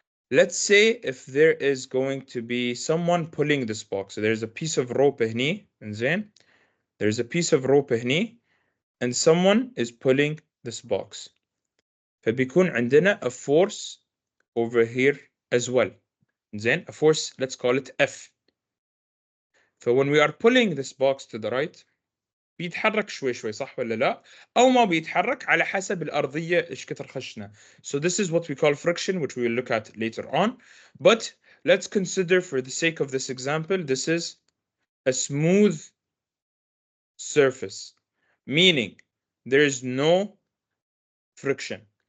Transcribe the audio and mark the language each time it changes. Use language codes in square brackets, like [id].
[en] Let's say if there is going to be someone pulling this box. So there's a piece of rope [ar] هني. زين. [en] There's a piece of rope [ar] هني [en] and someone is pulling this box. [ar] فبيكون عندنا [en] a force over here as well. [ar] زين. [en] A force, let's call it F. So when we are pulling this box to the right, [ar] بيتحرك شوي شوي صح ولا لا؟ أو ما بيتحرك على حسب الأرضية إيش كتر خشنة. [en] So this is what we call friction, which we will look at later on. But let's consider for the sake of this example, this is a smooth surface, meaning there is no friction.